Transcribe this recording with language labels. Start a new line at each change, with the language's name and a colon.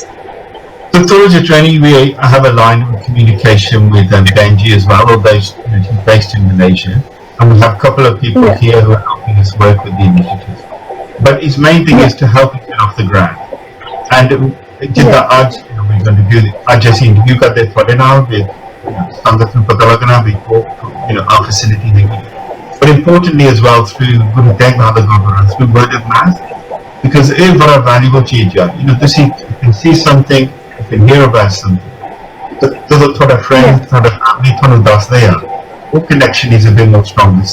English: So through the training I have a line of communication with Benji as well although he's based in Malaysia and we have a couple of people here who are helping us work with the initiative but his main thing is to help us get off the ground and
Punjabi: ਜਿੱਦਾਂ ਅੱਜ
English: we're going to do
Punjabi: ਅੱਜ ਅਸੀਂ interview ਕਰਦੇ ਤੁਹਾਡੇ ਨਾਲ
English: with
Punjabi: ਸੰਗਤ ਨੂੰ ਪਤਾ ਲੱਗਣਾ ਵੀ ਉਹ
English: our facility
Punjabi: ਹੈਗੀ ਹੈ।
English: But importantly as well through Guru Teg Bahadur Gurdwara, through word of mouth, because
Punjabi: ਇਹ ਬੜਾ valuable ਚੀਜ਼ ਆ।
English: ਤੁਸੀਂ you can see something, you can hear about something,
Punjabi: ਜਦੋਂ ਤੁਹਾਡਾ friend, ਤੁਹਾਡਾ family ਤੁਹਾਨੂੰ ਦੱਸਦੇ ਆ,
English: ਉਹ connection is a bit more stronger.